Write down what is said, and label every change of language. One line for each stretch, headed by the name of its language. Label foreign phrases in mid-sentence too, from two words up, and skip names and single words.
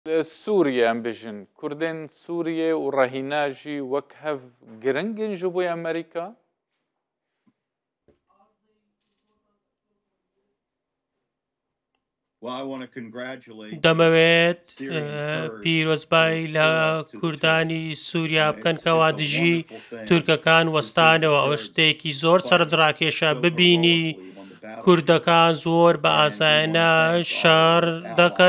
Kurdish: سووریا بژن کوردên Sûriyê û rehîne jî wek hev giringin ji bo Amerîka?
Central Kurdish: دەمەوێت پیرۆزبایی لە کوردانی سووریا بکەن کەوا دژی تورکەکان وەستانەوە. ئەوە شتێکی زۆر سەرنجڕاکێشە ببینی کوردەکان زۆر بە ئاسایانە شەڕ دەکەن.